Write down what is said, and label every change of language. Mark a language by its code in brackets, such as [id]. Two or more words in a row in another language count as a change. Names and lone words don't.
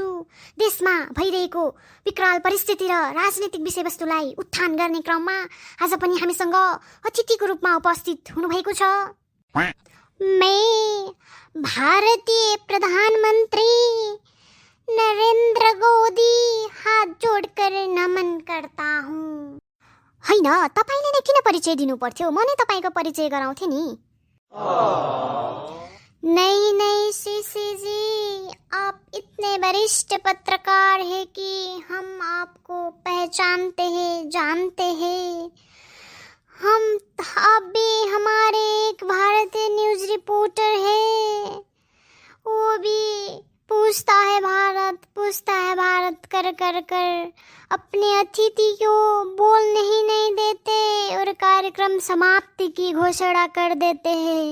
[ne] देशमा भइरहेको विकराल परिस्थिति र राजनीतिक विषयवस्तुलाई उत्थान गर्ने क्रममा आज पनि हामीसँग अतिथिको रूपमा उपस्थित हुनुभएको छ। [hi] मैं भारतीय प्रधानमन्त्री नरेन्द्र मोदी हात जोडकर नमन करता हूँ। [ne] हैन, तपाईले नै किन परिचय दिनु पर्थ्यो? म नै तपाईको परिचय गराउँथे नि। [hi] नहीं सीसी जी, आप इतने वरिष्ठ पत्रकार हैं कि हम आपको पहचानते हैं, जानते हैं। आप भी हमारे एक भारतीय न्यूज रिपोर्टर है, वो भी पूछता है भारत कर कर कर अपने अतिथि को बोलने ही नहीं देते और कार्यक्रम समाप्ति की घोषणा कर देते हैं।